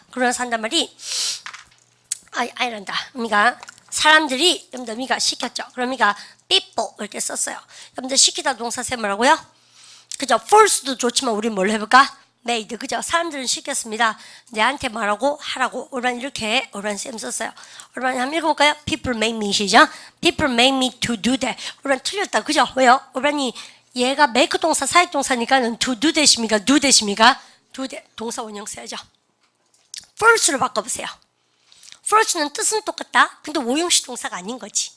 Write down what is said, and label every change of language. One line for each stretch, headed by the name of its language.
Korean: 그러면서 한단 말이 아이란다. 그러니까 사람들이 여러분들 시켰죠. 그러니까 people 이렇게 썼어요. 여러분들 시키다 동사 쌤 뭐라고요? 그죠? force도 좋지만 우리 뭘 해볼까? made 그죠? 사람들은 시켰습니다. 내한테 말하고 하라고 올반 이렇게 올반 쌤 썼어요. 올반 한번 읽어볼까요?
English: People make me
Korean: 시죠?
English: People make me to do that.
Korean: 올반 틀렸다 그죠? 왜요? 올반이 얘가 make 동사 사역 동사니까는
English: to do that
Korean: 입니까? do that입니까?
English: do that
Korean: 동사 원형 써야죠. force로 바꿔보세요. force는 뜻은 똑같다. 근데 오형식 동사가 아닌 거지.